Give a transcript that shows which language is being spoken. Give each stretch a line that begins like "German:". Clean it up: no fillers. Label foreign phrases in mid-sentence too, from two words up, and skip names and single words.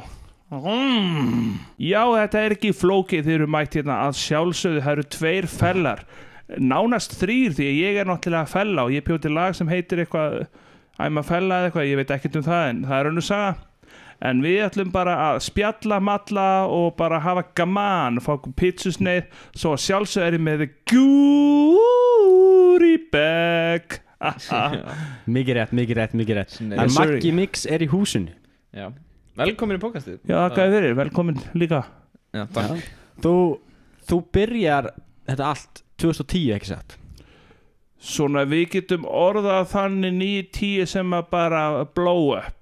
Icelandic: Já, þetta er ekki flókið, þið eru mætt hérna að sjálfsögðu, það eru 2 fellar. Nánast 3 því ég er náttúrulega að fella og ég bjó til lag sem heitir eitthvað I'm að fella eða eitthvað, ég veit ekkert það en það er önnur saga. En við ætlum bara að spjalla, malla og bara hafa gaman, fá pizzusneið, svo sjálfsögðu er ég með
English: the goodie bag.
Icelandic: Mikið rétt En Maggi Mix er í húsinu. Já, velkomin í podcastið. Já, þakka fyrir, velkomin líka. Já, takk. Þú byrjar þetta allt 2010, ekki satt? Svona við getum orðað þannig 9-10 sem að bara
English: blow up.